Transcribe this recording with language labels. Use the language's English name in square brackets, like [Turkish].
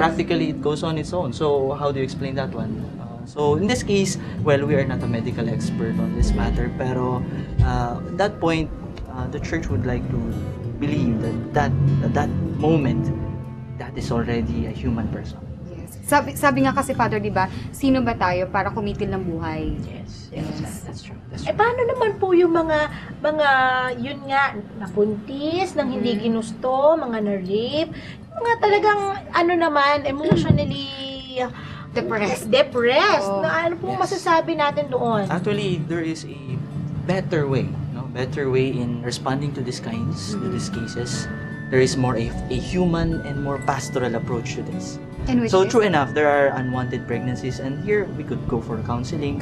[English] Practically, it goes on its own. So, how do you explain that one? So, in this case, well, we are not a medical expert on this matter, [Filipino] pero [English] at that point, the church would like to believe that at that moment, that is already a human person. Yes. [Filipino] Sabi nga kasi, Father, di ba, sino ba tayo para kumitil ng buhay? [English] Yes, that's true. [Filipino] paano naman po yung mga yun nga, napuntis, nang hindi ginusto, mga na-rape, mga talagang, naman, emotionally [English] Depressed. [Filipino] Na Oo. ano po [English] Yes. [Filipino] masasabi natin doon? [English] Actually, there is a better way, no? Better way in responding to these cases. There is more a human and more pastoral approach to this. And which So is, true enough, there are unwanted pregnancies, and here we could go for counseling.